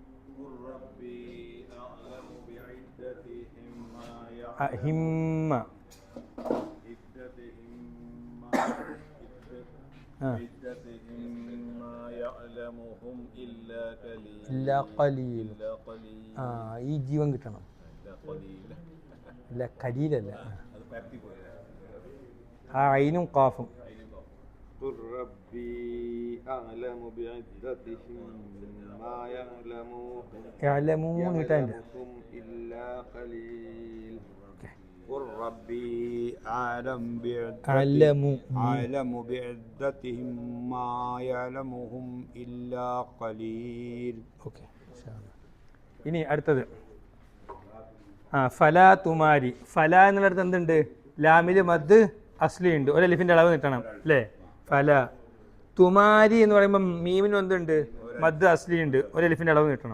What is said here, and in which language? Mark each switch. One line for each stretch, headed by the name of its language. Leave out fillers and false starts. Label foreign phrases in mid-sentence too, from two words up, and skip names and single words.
Malayalam: ഹിമ്മ ഈ ജീവൻ കിട്ടണം. ഇല്ല കലീലല്ല, ആ ഐനും കാഫും.
Arabic: أعلم بعدتهم ما يعلمهم إلا قليل.
Malayalam: ഓക്കെ, ഇനി അടുത്തത്
Arabic: فلا تمار.
Malayalam: ഫല എന്നുള്ളടത്ത് എന്തുണ്ട്? ലാമില്
Arabic: مد أصلي
Malayalam: ഉണ്ട്, ഒരു അലിഫിന്റെ അളവ് നീട്ടണം അല്ലേ? ഫല. തുമാരി എന്ന് പറയുമ്പോൾ മീമിന് എന്തുണ്ട്?
Arabic: مد أصلي
Malayalam: ഉണ്ട്, ഒരു അലിഫിന്റെ അളവ് നീട്ടണം.